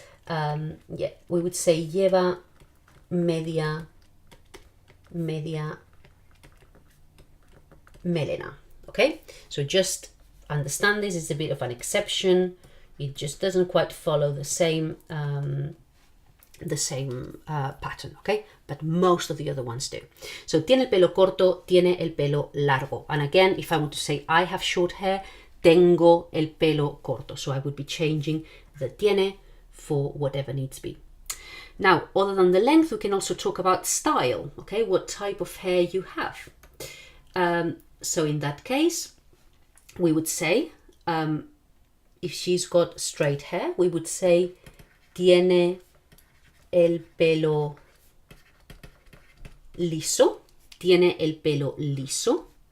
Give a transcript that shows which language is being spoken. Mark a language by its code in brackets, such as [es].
[en] Yeah, we would say [es] lleva media melena, [en] okay? So just understand this is a bit of an exception. It just doesn't quite follow the same pattern, okay? But most of the other ones do. [es] So tiene el pelo corto, tiene el pelo largo. [en] And again, if I want to say I have short hair, [es] tengo el pelo corto. [en] So I would be changing the tiene for whatever needs be. Now, other than the length, we can also talk about style, okay? What type of hair you have. So in that case, we would say, if she's got straight hair, we would say [es] tiene el pelo liso, [en] tiene el pelo liso.